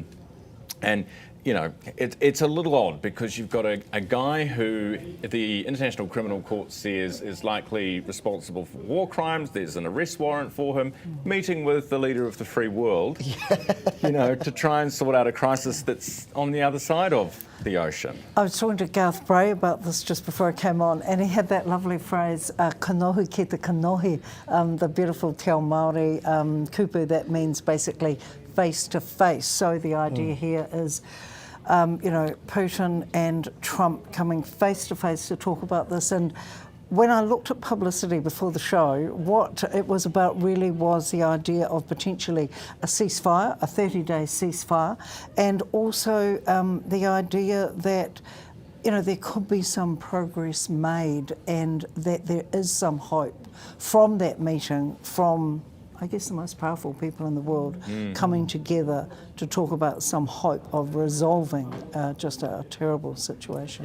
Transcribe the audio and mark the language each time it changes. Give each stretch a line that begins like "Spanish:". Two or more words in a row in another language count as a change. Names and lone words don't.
English: And you know, it's a little odd because you've got a guy who the International Criminal Court says is likely responsible for war crimes. There's an arrest warrant for him, meeting with the leader of the free world, you know, to try and sort out a crisis that's on the other side of the ocean. I was talking to Garth Bray about this just before I came on, and he had that lovely phrase,
Māori: kanohi ki te kanohi,
English: the beautiful
Māori: Te Ao Māori kupu
English: that means basically face to face. So the idea here is, you know, Putin and Trump coming face to face to talk about this. And when I looked at publicity before the show, what it was about really was the idea of potentially a ceasefire, a 30-day ceasefire, and also the idea that, you know, there could be some progress made and that there is some hope from that meeting, from I guess the most powerful people in the world coming together to talk about some hope of resolving just a terrible situation.